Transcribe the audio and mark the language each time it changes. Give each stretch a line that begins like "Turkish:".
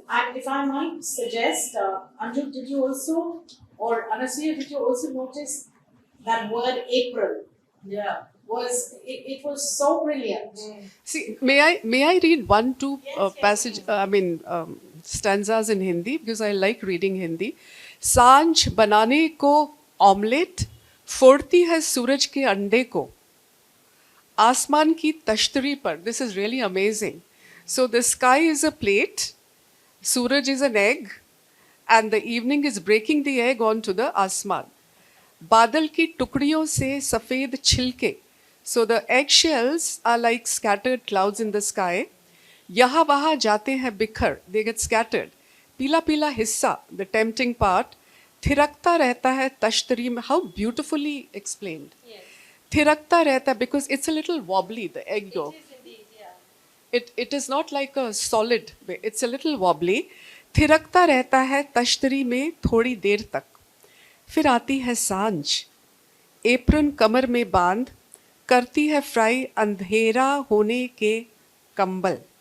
English: And if I might suggest, Anju, did you also, or Anasya, did you also notice that word April? Yeah. It was so brilliant. See, may I read two passage? Stanzas in Hindi, because I like reading Hindi.
Hindi: सांझ बनाने को omelette फोड़ती है सूरज के अंडे को आसमान की तश्तरी पर.
English: This is really amazing. So the sky is a plate, Suraj is an egg, and the evening is breaking the egg onto the asman.
Hindi: बादल की टुकड़ियों से सफेद छिलके
English: So the eggshells are like scattered clouds in the sky.
Hindi: Yaha waha jate hai bikhar,
English: they get scattered.
Hindi: Pila pila hissa,
English: the tempting part.
Hindi: Thirakta rehta hai tashtari mein.
English: How beautifully explained. Yes.
Hindi: Thirakta rehta,
English: because it's a little wobbly, the egg yolk. It is indeed, yeah. It is not like a solid, it's a little wobbly.
Hindi: थिरकता रहता है तश्तरी में थोड़ी देर तक, फिर आती है सांझ, apron कमर में बांध, करती है फ्राई अंधेरा होने के कंबल.